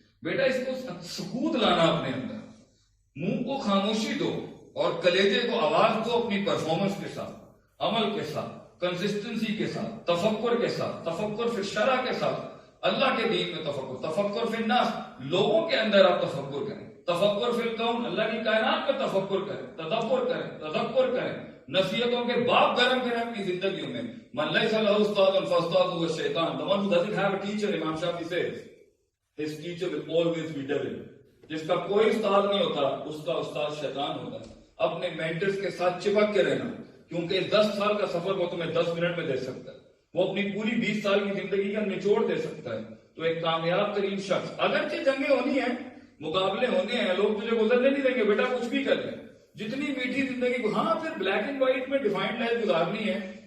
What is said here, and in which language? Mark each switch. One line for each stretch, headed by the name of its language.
Urdu: بیٹا اس کو سکوت لانا اپنے اندر، منہ کو خاموشی دو اور کلیجے کو آواز دو اپنی پرفارمنس کے ساتھ، عمل کے ساتھ، کنسسٹنسی کے ساتھ، تفکر کے ساتھ، تفکر فی الشرع کے ساتھ، اللہ کے دین میں تفکر فی الناس، لوگوں کے اندر آپ تفکر کریں، تفکر فی الکون، اللہ کی کائنات میں تفکر کریں، تدبر کریں، تذکر کریں، نصیحتوں کے باپ گرم کریں اپنی زندگیوں میں.
Arabic: من لیس لہ استاد فاستاذہ الشیطان.
English: The one who doesn't have a teacher, امام شافعی says, his teacher will always be devil.
Urdu: جس کا کوئی استاد نہیں ہوتا اس کا استاد شیطان ہوتا ہے. اپنے مینٹرز کے ساتھ چپک کے رہنا، کیونکہ 10 سال کا سفر وہ تمہیں 10 منٹ میں دے سکتا ہے. وہ اپنی پوری 20 سال کی زندگی کا نچوڑ دے سکتا ہے. تو ایک کامیاب ترین شخص، اگرچہ جنگیں ہونی ہیں، مقابلے ہونے ہیں، لوگ تجھے گزرنے نہیں دیں گے، بیٹا کچھ بھی کر لیں، جتنی میٹھی زندگی کو، ہاں پھر بلیک اینڈ وائٹ میں ڈیفائنڈ لائف گزارنی ہے.